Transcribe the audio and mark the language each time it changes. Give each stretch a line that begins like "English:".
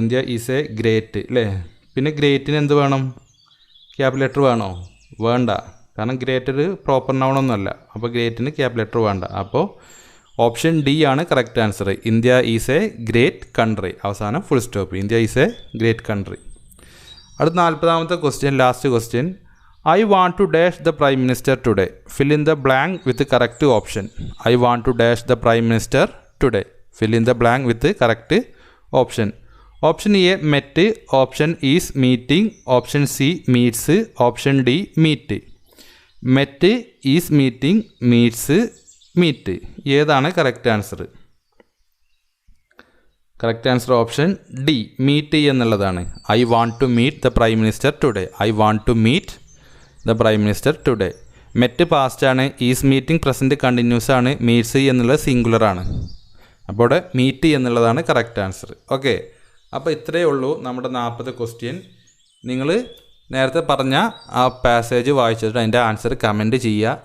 Malayalam: India is A great അല്ലേ? പിന്നെ ഗ്രേറ്റിന് എന്ത് വേണം? ക്യാപിറ്റൽ ലെറ്റർ വേണോ? വേണ്ട, കാരണം ഗ്രേറ്റ് ഒരു പ്രോപ്പർ നൗണൊന്നുമല്ല. അപ്പോൾ ഗ്രേറ്റിന് ക്യാപിറ്റൽ ലെറ്റർ വേണ്ട. അപ്പോൾ ഓപ്ഷൻ ഡി ആണ് correct answer. India is A great country. അവസാനം full stop. India is A great country. അടുത്ത 40ാമത്തെ question, last question.
English: I want to dash the Prime Minister today. Fill in the blank with the correct option. I want to dash the Prime Minister today. Fill in the blank with the correct option. Option A met, option is meeting, option C meets, option D meet. Met is meeting, meets meet.
Malayalam: ഏതാണ് correct answer? Correct answer option D, meet എന്നുള്ളതാണ്.
English: I want to meet the Prime Minister today. I want to meet the Prime Minister today.
Malayalam: Met past ആണ്, is meeting present continuous ആണ്, meats എന്നുള്ളത് singular ആണ്. അപ്പോൾ ഇവിടെ meet എന്നുള്ളതാണ് correct answer. Okay, അപ്പോൾ ഇത്രയേ ഉള്ളൂ നമ്മുടെ 40 ക്വസ്റ്റ്യൻ. നിങ്ങൾ നേരത്തെ പറഞ്ഞ ആ പാസേജ് വായിച്ചിട്ട് അതിൻ്റെ ആൻസർ കമൻറ്റ് ചെയ്യുക.